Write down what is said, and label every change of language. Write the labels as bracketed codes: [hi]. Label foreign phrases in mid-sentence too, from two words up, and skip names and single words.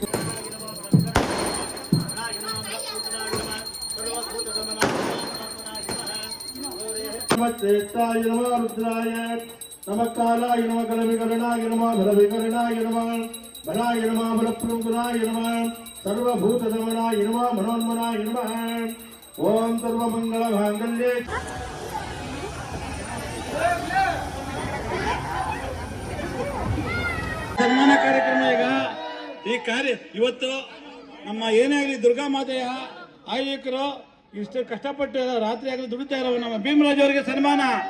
[sa] नमस्तेष्टाय नमः रुद्राय नमः कालाय नमः कलविकरणाय नमः बलविकरणाय नमः बलाय नमः बलप्रमुखनाय नमः सर्वभूतदमनाय नमः मनोन्मनाय नमः ओम सर्वमंगलमांगल्ये. [kn] ಸನ್ಮಾನ ಕಾರ್ಯಕ್ರಮ ಈಗ ಈ ಕಾರ್ಯ ಇವತ್ತು ನಮ್ಮ ಏನೇ ಆಗಲಿ ದುರ್ಗಾ ಮಾತೆಯ ಆಯೋಜಕರು ಇಷ್ಟು ಕಷ್ಟಪಟ್ಟು ರಾತ್ರಿ ಆಗಲಿ ದುಡಿತಾ ಇರೋ ನಮ್ಮ ಭೀಮರಾಜ್ ಅವರಿಗೆ ಸನ್ಮಾನ.